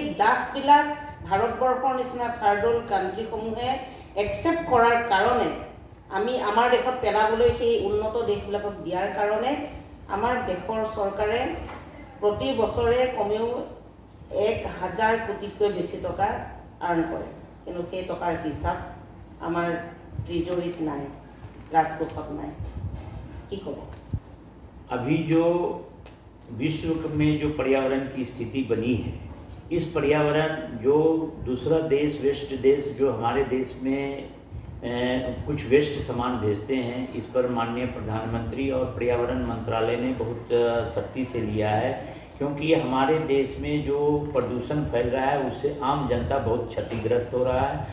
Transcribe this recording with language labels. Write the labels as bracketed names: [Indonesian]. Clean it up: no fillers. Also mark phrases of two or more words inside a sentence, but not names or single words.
[Assamese] ডাষ্টবিলাক ভাৰতবৰ্ষৰ নিচিনা [English] third world [Assamese] কাণ্ট্ৰিসমূহে একচেপ্ট কৰাৰ কাৰণে, আমি আমাৰ দেশত পেলাবলৈ সেই উন্নত দেশবিলাকক দিয়াৰ কাৰণে আমাৰ দেশৰ চৰকাৰে প্ৰতি বছৰে কমেও 1000 কোটিতকৈ বেছি টকা আৰ্ণ কৰে, কিন্তু সেই টকাৰ হিচাপ আমাৰ ট্ৰেজৰীত নাই, ৰাজকোষত নাই। কি ক'ব? [Hindi] अभी जो विश्व में जो पर्यावरण की स्थिति बनी है इस पर्यावरण जो दूसरा देश वेस्ट देश जो हमारे देश में कुछ वेस्ट सामान भेजते हैं, इस पर माननीय प्रधानमंत्री और पर्यावरण मंत्रालय ने बहुत सख्ती से लिया है, क्योंकि हमारे देश में जो प्रदूषण फैल रहा है उससे आम जनता बहुत क्षतिग्रस्त हो रहा है।